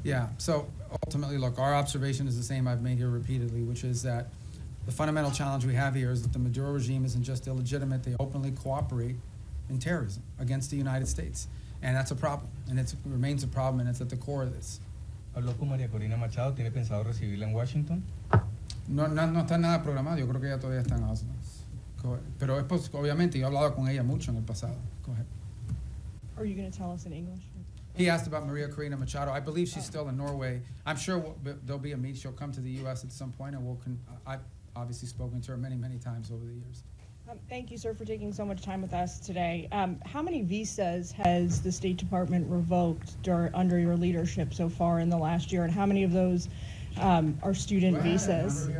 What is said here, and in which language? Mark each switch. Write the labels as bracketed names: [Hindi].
[English] Yeah, so ultimately, look, our observation is the same I've made here repeatedly, which is that the fundamental challenge we have here is that the Maduro regime isn't just illegitimate, they openly cooperate in terrorism against the United States. And that's a problem, and it remains a problem, and it's at the core of this. [Spanish] Habló con María Corina Machado, ¿tiene pensado recibirla en Washington? No está nada programado, yo creo que ella todavía está en Oslo. Pero es obviamente, yo he hablado con ella mucho en el pasado. [English] Go ahead. Are you going to tell us in English? He asked about Maria Corina Machado. I believe she's still in Norway. I'm sure there'll be a meet. She'll come to the U.S. at some point, and I've obviously spoken to her many, many times over the years. Thank you, sir, for taking so much time with us today. How many visas has the State Department revoked under your leadership so far in the last year, and how many of those are student visas?